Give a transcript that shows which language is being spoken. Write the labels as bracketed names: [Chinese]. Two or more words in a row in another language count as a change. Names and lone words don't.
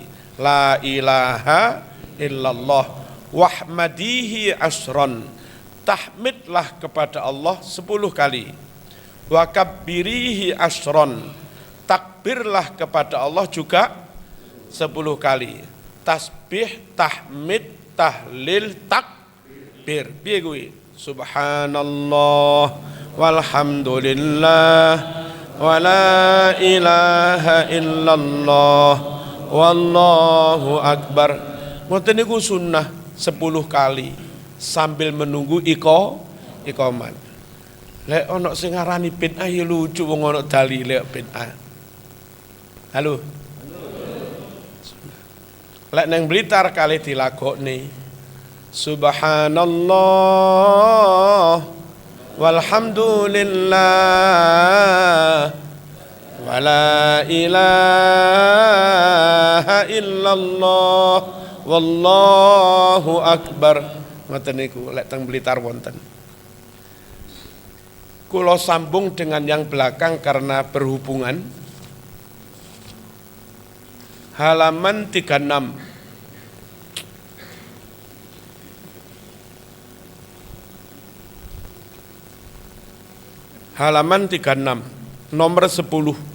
[Arabic] لا إله إلا الله. واحمده عشرا. [Indonesian] Tahmidlah kepada Allah 10 kali. [Arabic] وكبره عشرا. [Indonesian] Takbirlah kepada Allah juga 10 kali. [Javanese] Tasbih, tahmid, tahlil, takbir. Piye kuwi? [Arabic] سبحان الله والحمد لله ولا إله إلا الله والله أكبر. [Javanese] Ngoten niku sunnah 10 kali [Indonesian] sambil menunggu iqamat. [Javanese] Lek ana sing ngarani bid'ah ya lucu wong ana dalile bid'ah. Halo. Lek nang Blitar kali dilagokne [Arabic] سبحان الله والحمد لله ولا إله إلا الله والله أكبر. [Javanese] Ngoten niku lek teng Blitar wonten. Kula sambung [Indonesian] dengan yang belakang karena berhubungan. Halaman 36. Halaman 36, nomor 10.